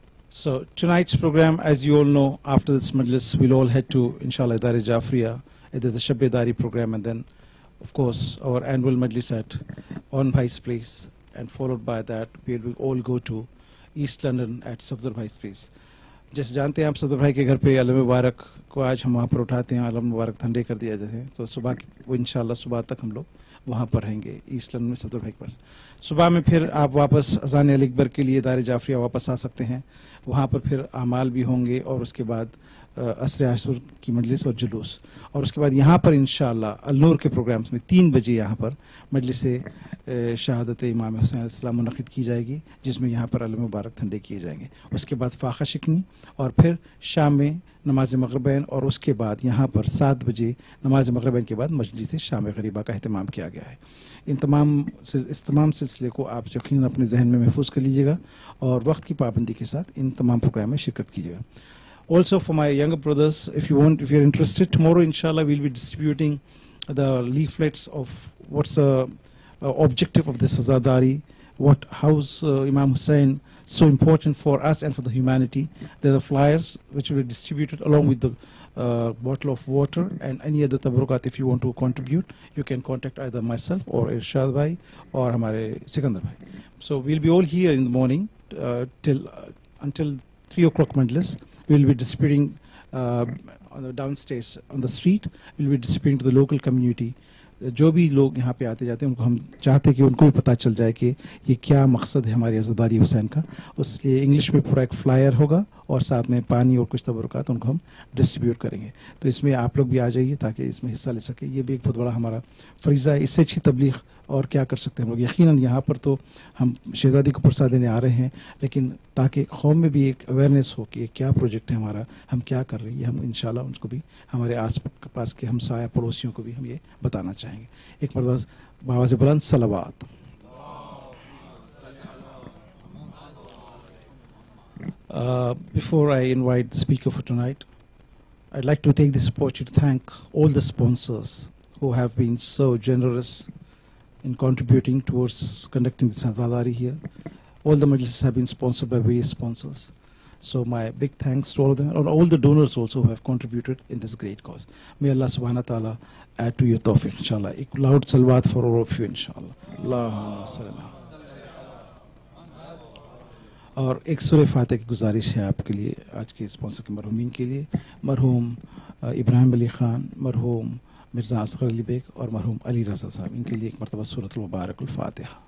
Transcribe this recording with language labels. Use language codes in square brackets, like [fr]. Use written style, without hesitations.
[en] So tonight's program, as you all know, after this Majlis, we'll all head to, inshallah, Dar-e Jafriya. There's a Shab-e Dari program, and then, of course, our annual Majlis at On Bhai's place, and followed by that, we will all go to East London at Safdar Bhai's place. [ur] جیسے جانتے ہیں آپ صدر بھائی کے گھر پہ علم مبارک کو آج ہم وہاں پر اٹھاتے ہیں، علم مبارک ٹھنڈے کر دیا جاتے ہیں، تو صبح وہ انشاءاللہ صبح تک ہم لوگ وہاں پر رہیں گے ایسٹ لندن میں صدر بھائی کے پاس. صبح میں پھر آپ واپس اذان علی اکبر کے لیے دار جعفریہ واپس آ سکتے ہیں، وہاں پر پھر اعمال بھی ہوں گے، اور اس کے بعد عصر عاشور کی مجلس اور جلوس، اور اس کے بعد یہاں پر انشاءاللہ النور کے پروگرامز میں 3 بجے یہاں پر مجلس شہادت امام حسین علیہ السلام منعقد کی جائے گی، جس میں یہاں پر علم مبارک ٹھنڈے کیے جائیں گے. اس کے بعد فاقہ شکنی، اور پھر شام میں نماز مغربین، اور اس کے بعد یہاں پر 7 بجے نماز مغربین کے بعد مجلس شام غریبہ کا اہتمام کیا گیا ہے. اس تمام سلسلے کو آپ یقیناً اپنے ذہن میں محفوظ کر لیجیے گا، اور وقت کی پابندی کے ساتھ ان تمام پروگرام میں شرکت کیجیے گا. [en] Also for my younger brothers, if you're interested, tomorrow inshallah we'll be distributing the leaflets of what's the objective of this Azadari, how's Imam Hussain so important for us and for the humanity. There are flyers which will be distributed along with the bottle of water and any other tabrukat. If you want to contribute, you can contact either myself or Irshad Bhai or Hamare Sikandar Bhai. So we'll be all here in the morning until 3 o'clock Majlis. We'll be distributing on the downstairs on the street. We'll be distributing to the local community. [ur] جو بھی لوگ یہاں پہ آتے جاتے ہیں ان کو ہم چاہتے ہیں کہ ان کو بھی پتہ چل جائے کہ یہ کیا مقصد ہے ہماری عزاداری حسین کا. اس لیے انگلش میں پورا ایک فلائر ہوگا اور ساتھ میں پانی اور کچھ تبرکات ان کو ہم ڈسٹریبیوٹ کریں گے. تو اس میں آپ لوگ بھی آ جائیے تاکہ اس میں حصہ لے سکیں. یہ بھی ایک بہت بڑا ہمارا فریضہ ہے. اس سے اچھی تبلیغ اور کیا کر سکتے ہیں ہم لوگ. یقیناً یہاں پر تو ہم شہزادی کو پرساد دینے آ رہے ہیں, لیکن تاکہ قوم میں بھی ایک اویئرنیس ہو کہ یہ کیا پروجیکٹ ہے ہمارا, ہم کیا کر رہے ہیں, یہ ہم انشاءاللہ ان کو بھی ہمارے آس پاس کے ہمسایہ پڑوسیوں کو بھی ہم یہ بتانا چاہیں گے. ایک مرتبہ بآواز بلند صلوات. [en] Before I invite the speaker for tonight, I'd like to take this opportunity to thank all the sponsors who have been so generous in contributing towards conducting this Azadari here. All the Majlis have been sponsored by various sponsors. So my big thanks to all of them, and all the donors also who have contributed in this great cause. May Allah subhanahu wa ta'ala add to your tawfiq, inshallah. A loud salawat for all of you, inshallah. [ar] Allahumma salli. [ur] اور ایک سورہ فاتحہ کی گزارش ہے آپ کے لیے آج کے اسپانسر کے مرحومین کے لیے. مرحوم ابراہیم علی خان, مرحوم مرزا اصغر علی بیگ اور مرحوم علی رضا صاحب, ان کے لیے ایک مرتبہ سورۃ المبارک الفاتحہ.